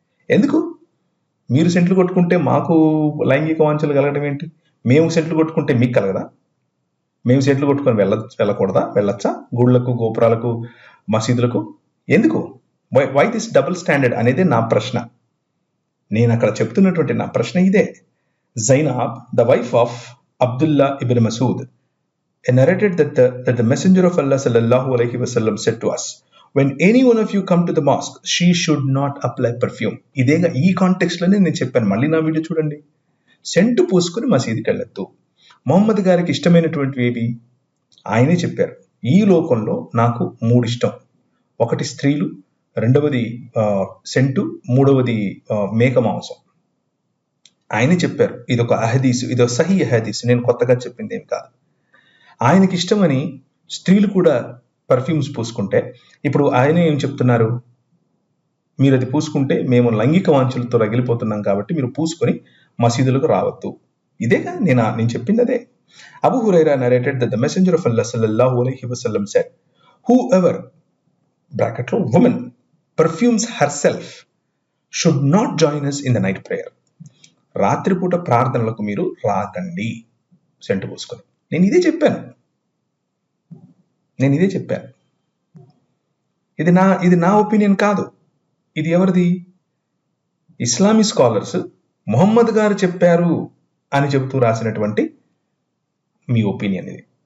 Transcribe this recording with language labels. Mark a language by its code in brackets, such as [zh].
[te] ఎందుకు మీరు సెంట్లు కొట్టుకుంటే మాకు లైంగిక వాంఛలు కలగడం ఏంటి? మేము సెంట్లు కొట్టుకుంటే మీకు కలగదా? మేము సెంట్లు కొట్టుకొని వెళ్ళకూడదా? వెళ్ళొచ్చా గుళ్ళకు, గోపురాలకు, మసీదులకు? ఎందుకు? [en] why this double standard [te] అనేది నా ప్రశ్న. నేను అక్కడ చెప్తున్నటువంటి నా ప్రశ్న ఇదే. [en] Zainab, the wife of Abdullah ibn Masud, narrated that the Messenger of Allah sallallahu alaihi wasallam said to us, when any one of you come to the mosque, she should not apply perfume. [te] ఇదేగా ఈ context లోనే నేను చెప్పాను. మళ్ళీ నా video చూడండి. Scent పూసుకుని మసీదుకి వెళ్ళొద్దు. మొహమ్మద్ గారికి ఇష్టమైనటువంటివి ఏవి ఆయనే చెప్పారు. ఈ లోకంలో నాకు 3 ఇష్టం. ఒకటి స్త్రీలు, రెండవది సెంటు, మూడవది మేక మాంసం. ఆయనే చెప్పారు. ఇదొక అహదీసు, ఇదో సహీ అహదీసు, నేను కొత్తగా చెప్పింది ఏమి కాదు. ఆయనకి ఇష్టమని స్త్రీలు కూడా పర్ఫ్యూమ్స్ పూసుకుంటే ఇప్పుడు ఆయన ఏం చెప్తున్నారు? మీరు అది పూసుకుంటే మేము లైంగిక వాంఛలతో రగిలిపోతున్నాం కాబట్టి మీరు పూసుకొని మసీదులకు రావద్దు. ఇదేగా నేను చెప్పింది అదే. [en] Abu Hurairah narrated that the messenger of Allah sallallahu alaihi wasallam said, whoever bracket లో woman perfumes herself should not join us in the night prayer. [te] రాత్రిపూట ప్రార్థనలకు మీరు రాకండి సెంటు పూసుకొని. నేను ఇదే చెప్పాను. ఇది నా ఒపీనియన్ కాదు. ఇది ఎవరిది? ఇస్లామీ స్కాలర్స్ మొహమ్మద్ గారు చెప్పారు అని చెబుతూ రాసినటువంటి మీ ఒపీనియన్ ఇది.